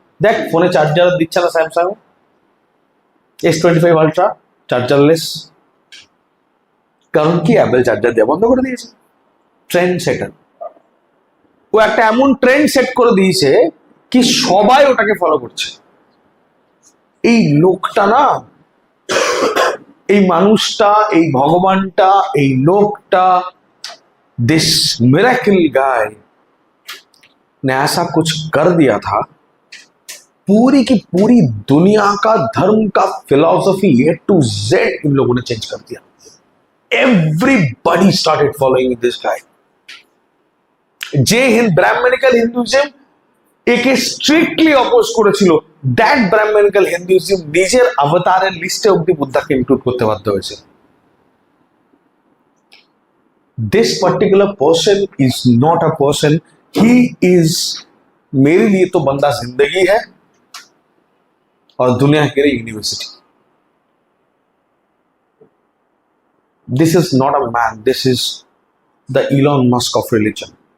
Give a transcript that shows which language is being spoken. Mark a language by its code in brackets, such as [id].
[bn] দেখ ফোনে চার্জার দিচ্ছে না স্যামসাং, S25 আলট্রা চার্জারলেস। কারণ কি? অ্যাপেল চার্জার দেওয়া বন্ধ করে দিয়েছে। ট্রেন্ড সেটার। ও একটা এমন ট্রেন্ড সেট করে দিয়েছে কি সবাই ওটাকে ফলো করছে। এই লোকটা না, এই মানুষটা, এই ভগবানটা, এই লোকটা, [en] this miracle guy [hi] ने ऐसा कुछ कर दिया था, पूरी की पूरी दुनिया का धर्म का फिलॉसफी A to Z इन लोगों ने चेंज कर दिया। [en] Everybody started following this guy। [hi] जय हिंद [bn] ब्राह्मणिकल हिंदुइज्म একে স্ট্রিক্টলি অপোজ করেছিল। দ্যাট ব্রাহ্মণিক্যাল হিন্দুইজম নিজের অবতারের লিস্টে অব্দি বুদ্ধাকে ইনক্লুড করতে বাধ্য হয়েছে। [en] this particular person is not a person, he is, [hi] मेरे लिए तो बंदा जिंदगी है और दुनिया के लिए university. [en] This is not a man, this is the Elon Musk of religion.